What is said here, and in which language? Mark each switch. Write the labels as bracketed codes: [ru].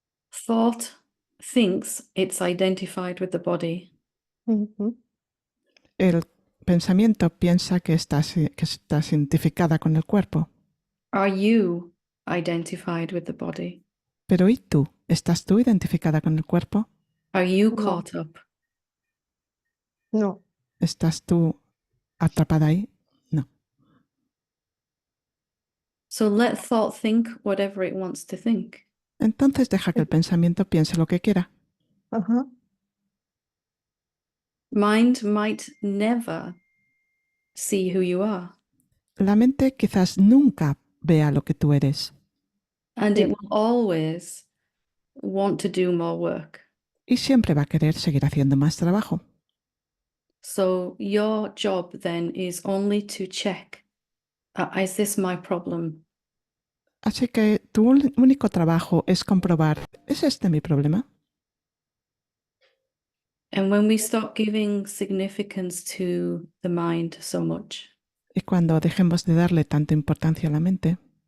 [en] Thought thinks it's identified with the body. Ujú. [es] El pensamiento piensa que estás identificada con el cuerpo, [en] Are you identified with the body? [es] pero ¿y tú? ¿Estás tú identificada con el cuerpo? [en] Are you [es] No. [en] caught up? [es] No, ¿Estás tú atrapada ahí? No. [en] So let thought think whatever it wants to think. [es] Entonces deja que el pensamiento piense lo que quiera. ajá. [en] Mind might never see who you are, [es] La mente quizás nunca vea lo que tú eres [en] and [es] Sí. [en] it will always want to do more work. [es] y siempre va a querer seguir haciendo más trabajo. [en] So your job then is only to check, is this my problem? [es] Así que tu único trabajo es comprobar, ¿es este mi problema? [en] And when we stop giving significance to the mind so much, [es] Y cuando dejemos de darle tanta importancia a la mente,